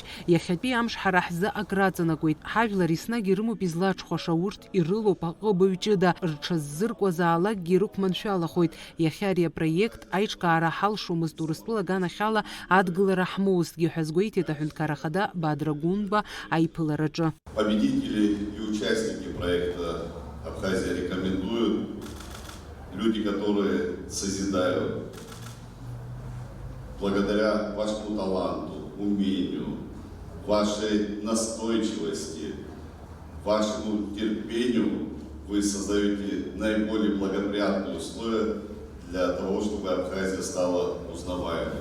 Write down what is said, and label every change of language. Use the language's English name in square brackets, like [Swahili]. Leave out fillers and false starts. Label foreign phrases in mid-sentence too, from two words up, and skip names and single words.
[Abkhazian] Иахьатәи амш ҳара ҳзы акраҵанакуеит. Ҳажәлар еснагь ирымоуп излаҽхәаша, урҭ ирылоуп аҟыбаҩ ҷыда, рҽаззыркуазаалакгьы рықәманшәалахоит. Иахьа ари апроект аиҿкаара ҳалшомызт Урыстәыла аганахьала адгылара ҳмоузҭгьы ҳәа азгәеиҭеит аҳәынҭқарра хада Баадрагәынба аиԥылараҿы. [Russian] Победители и участники проекта Абхазия рекомендуют, люди, которые созидают. Благодаря вашему таланту, умению, вашей настойчивости, вашему терпению вы создаете наиболее благоприятные условия для того, чтобы Абхазия стала узнаваемой.